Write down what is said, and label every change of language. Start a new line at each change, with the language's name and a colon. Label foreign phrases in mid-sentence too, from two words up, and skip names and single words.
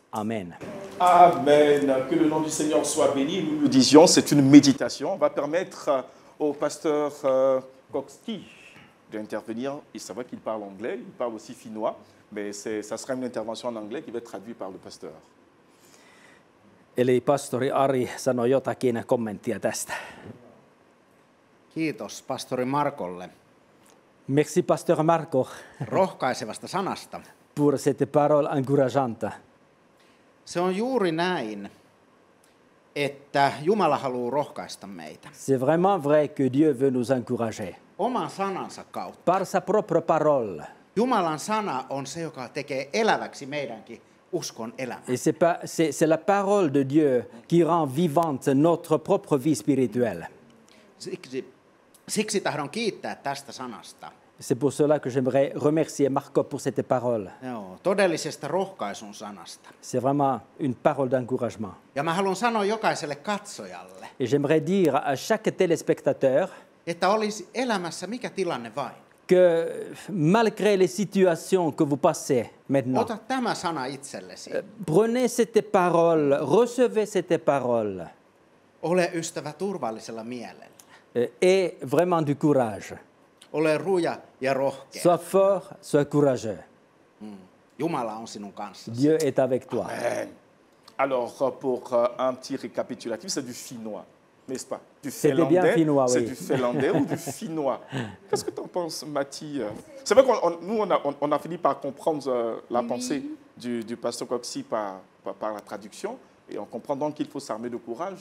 French: Amen. Amen. Que le nom du Seigneur soit béni. Nous nous disions, c'est une méditation. On va permettre au pasteur Kokski d'intervenir. C'est vrai qu'il parle anglais, il parle aussi finnois, mais ça sera une intervention en anglais qui va être traduite par le pasteur.
Finnish: Eli pastori Ari sanoi jotakin kommenttia tästä. Kiitos pastori Markolle
French: Merci pasteur Marco
Finnish: rohkaisevasta sanasta.
French: pour cette parole encourageante.
Finnish: Se on juuri näin, että Jumala haluaa rohkaista meitä.
French: C'est vraiment vrai que Dieu veut nous encourager.
Finnish: Oman sanansa kautta.
French: Par sa propre parole.
Finnish: Jumalan sana on se, joka tekee eläväksi meidänkin uskon elämän.
French: Et c'est la parole de Dieu qui rend vivante notre propre vie spirituelle.
Finnish: Siksi tahdon kiittää tästä sanasta.
French: C'est pour cela que j'aimerais remercier Marco pour cette parole.
Finnish: Joo, todellisesta rohkaisun sanasta.
French: C'est vraiment une parole d'encouragement.
Finnish: Ja mä haluan sanoa jokaiselle katsojalle,
French: Et j'aimerais dire à chaque téléspectateur
Finnish: että olisi elämässä mikä tilanne vain.
French: que malgré les situations que vous passez maintenant,
Finnish: Ota tämä sana itsellesi.
French: prenez cette parole, recevez cette parole
Finnish: Ole ystävä turvallisella mielellä.
French: et vraiment du courage.
Finnish: Ole ruja ja rohkea.
French: Sois fort, sois courageux.
Finnish: Jumala on sinun kanssasi.
French: Dieu est avec toi. Amen. Alors, pour un petit récapitulatif, c'est du finnois, n'est-ce pas? Du C'était bien finlandais, finnois, oui. c'est du finlandais ou du finnois? Qu'est-ce que tu en penses, Mathie? C'est vrai qu'on a fini par comprendre la pensée du pasteur Kokski par la traduction, et on comprend donc qu'il faut s'armer de courage.